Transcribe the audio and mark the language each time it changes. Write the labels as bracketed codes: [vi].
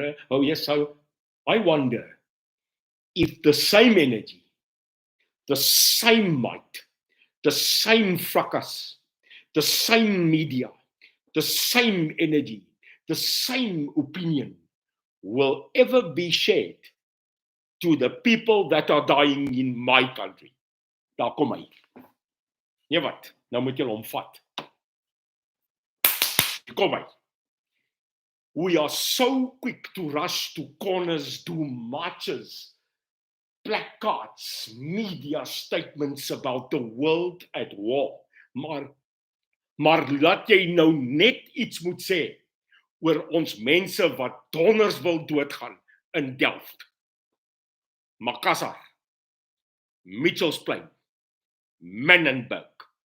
[en] Oh, yes, so I wonder if the same energy, the same might, the same fracas, the same media, the same energy, the same opinion will ever be shared to the people that are dying in my country. [af] Daar kom hy. Nee wat, nou moet julle hom vat. Kom hy. [en] We are so quick to rush to corners, do marches, placards, media statements about the world at war. [af] Maar laat jy nou net iets moet sê oor ons mense wat donders wil doodgaan in Delft, Makassar, Mitchells Plain, Menenberg.